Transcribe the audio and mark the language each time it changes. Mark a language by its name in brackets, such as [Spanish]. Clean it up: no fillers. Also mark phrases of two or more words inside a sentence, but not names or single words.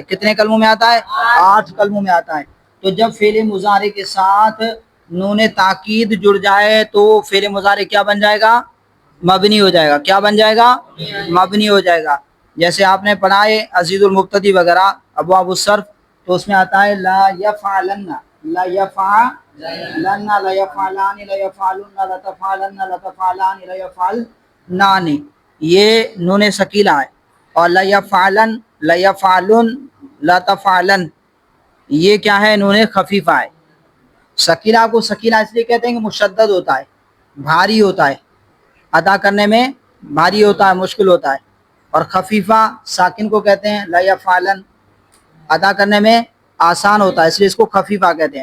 [Hindi] कितने कलमों में आता है? 8 कलमों में आता है। तो जब फ़ेल मुज़ारे के साथ नून ताकीद जुड़ जाए तो फ़ेल मुज़ारे क्या बन जाएगा? मबनी हो जाएगा। क्या बन जाएगा? मबनी हो जाएगा। जैसे आपने पढ़ा है अज़ीज़ुल मुक्तदी वगैरह अबवाबुस सर्फ़, तो उसमें आता है [Arabic] لا يفعلنّ، لا يفعلنّ، لا يفعلانِّ، لا يفعلُنّ، لا تفعلنّ، لا تفعلانِّ، لا يفعلنانِّ, [Hindi] ये नून सकीला है। [Arabic] और لا يفعلن، لا يفعلن، لا تفعلن, [Hindi] ये क्या है? नून खफीफा है। सकीला को सकीला इसलिए कहते हैं कि मुशद्दद होता है, भारी होता है, अदा करने में भारी होता है, मुश्किल होता है। और खफीफा साकिन को कहते हैं [Arabic] لا يفعلن, [Hindi] अदा करने में आसान होता है, इसलिए इसको खफीफा कहते हैं।